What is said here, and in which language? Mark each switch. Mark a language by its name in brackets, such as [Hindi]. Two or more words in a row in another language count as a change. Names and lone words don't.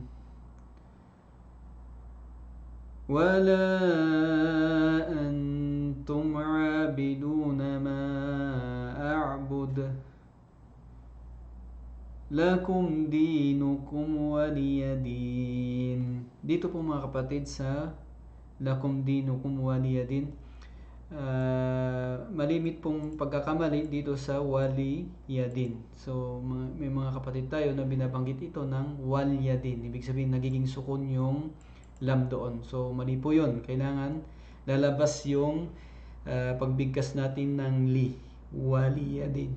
[Arabic] ولا أنتم عابدون ما أعبد لكم دينكم ولي دين. [Filipino] Dito po mga kapatid sa [Arabic] لكم دينكم ولي دين, [Filipino] malimit pong pagkakamali dito sa waliyadin. So may mga kapatid tayo na binabanggit ito ng waliyadin, ibig sabihin nagiging sukun yung lam doon. So mali po yun, kailangan lalabas yung pagbigkas natin ng li, waliyadin.